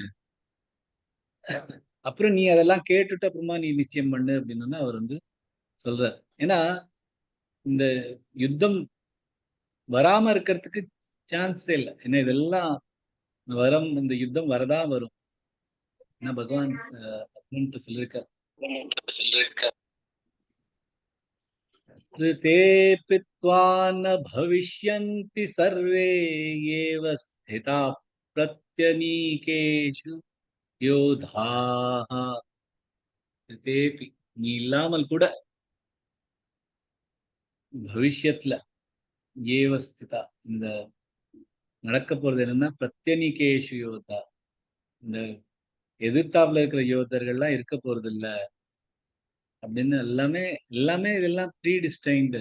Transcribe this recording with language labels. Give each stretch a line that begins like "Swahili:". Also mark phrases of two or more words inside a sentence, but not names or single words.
Tamil: அப்புறம் நீ அதெல்லாம் கேட்டுட்டு அப்புறமா நீ நிச்சயம் பண்ணு அப்படின்னு அவர் சொல்றார். ஏன்னா இந்த யுத்தம் வராம இருக்கிறதுக்கு சான்ஸே இல்லை. ஏன்னா இதெல்லாம் இந்த யுத்தம் வரதான் வரும். ஏன்னா பகவான் சொல்லியிருக்கார்.
Sanskrit: ऋतेऽपि त्वा न भविष्यन्ति सर्वे एव स्थिताः प्रत्यनीकेषु யோதாः.
Tamil: ரிதேபி நீ இல்லாமல் கூட பவிஷ்யத்துல
Sanskrit: एव स्थिता
Tamil: இந்த நடக்க போறது என்னன்னா
Sanskrit: प्रत्यनीकेषु योधा.
Tamil: இந்த எதிர்த்தாப்புல இருக்கிற யோதர்கள்லாம் இருக்க போறது இல்ல அப்படின்னு எல்லாமே எல்லாமே இதெல்லாம் ப்ரீடிஸ்டைன்டு.